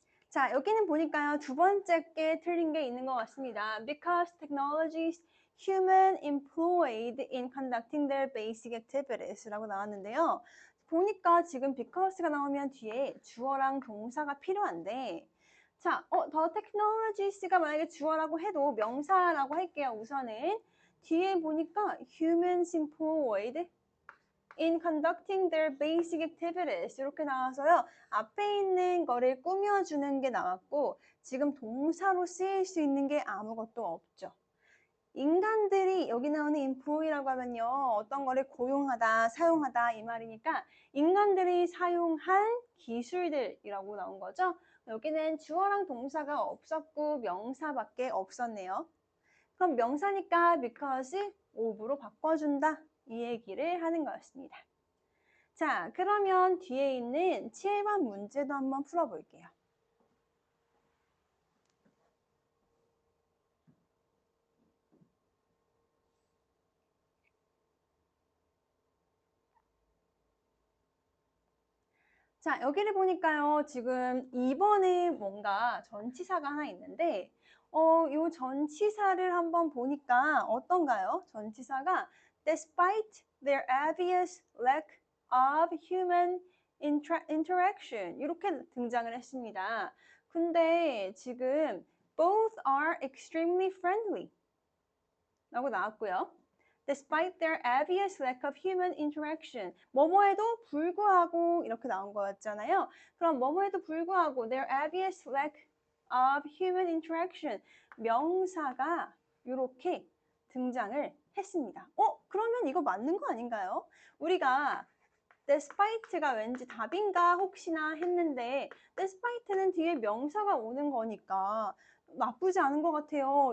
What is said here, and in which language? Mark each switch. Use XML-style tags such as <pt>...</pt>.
<ko>자, 여기는 보니까요. 두 번째 게 틀린 게 있는 것 같습니다.</ko> <en>Because technologies human employed in conducting their basic activities</en> <ko>라고 나왔는데요. 보니까 지금 because가 나오면 뒤에 주어랑 동사가 필요한데 자,</ko> <en>the technologies</en> <ko>가 만약에 주어라고 해도 명사라고 할게요. 우선은 뒤에 보니까</ko> <en>humans employed in conducting their basic activities</en> <ko>이렇게 나와서요. 앞에 있는 거를 꾸며주는 게 나왔고 지금 동사로 쓰일 수 있는 게 아무것도 없죠. 인간들이 여기 나오는 employ라고 하면요. 어떤 거를 고용하다, 사용하다 이 말이니까 인간들이 사용한 기술들이라고 나온 거죠. 여기는 주어랑 동사가 없었고 명사밖에 없었네요. 그럼 명사니까 because of로 바꿔준다 이 얘기를 하는 거였습니다. 자, 그러면 뒤에 있는 7번 문제도 한번 풀어볼게요. 자, 여기를 보니까요. 지금 2번에 뭔가 전치사가 하나 있는데 이 전치사를 한번 보니까 어떤가요? 전치사가</ko> <en>despite their obvious lack of human interaction</en> <ko>이렇게 등장을 했습니다. 근데 지금</ko> <en>both are extremely friendly</en> <ko>라고 나왔고요.</ko> <en>Despite their obvious lack of human interaction.</en> <ko>뭐뭐에도 불구하고 이렇게 나온 거였잖아요. 그럼 뭐뭐에도 불구하고</ko> <en>their obvious lack of human interaction.</en> <ko>명사가 이렇게 등장을 했습니다. 그러면 이거 맞는 거 아닌가요? 우리가 despite가 왠지 답인가 혹시나 했는데 despite는 뒤에 명사가 오는 거니까 나쁘지 않은 것 같아요.</ko>